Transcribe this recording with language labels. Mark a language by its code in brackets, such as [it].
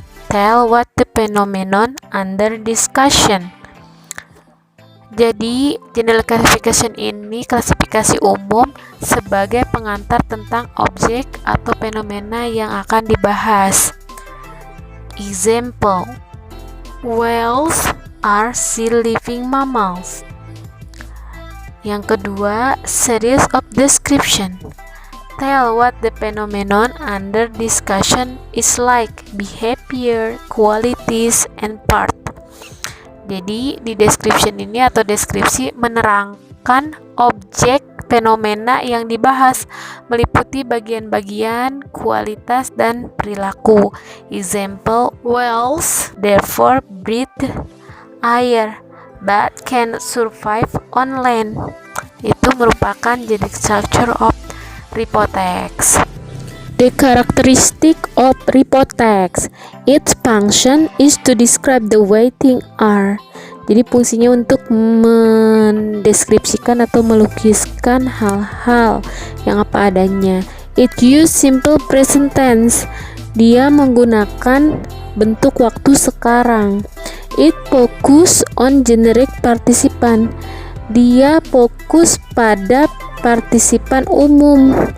[en] Tell what the phenomenon under discussion. [id] Jadi, general classification ini klasifikasi umum sebagai pengantar tentang objek atau fenomena yang akan dibahas. [en] Example: whales are sea living mammals. [id] Yang kedua, [en] series of description. Tell what the phenomenon under discussion is like, behavior, qualities, and part. [id] Jadi, di description ini atau deskripsi menerangkan objek fenomena yang dibahas, meliputi bagian-bagian, kualitas, dan perilaku. [en] Example: whales therefore breathe air but can survive on land. [id] Itu merupakan [en] generic structure of report text. The characteristic of report text. Its function is to describe the way things are. [id] Jadi fungsinya untuk mendeskripsikan atau melukiskan hal-hal yang apa adanya. [en] It use simple present tense. [id] Dia menggunakan bentuk waktu sekarang. [en] It focus on generic participant. [id] Dia fokus pada partisipan umum.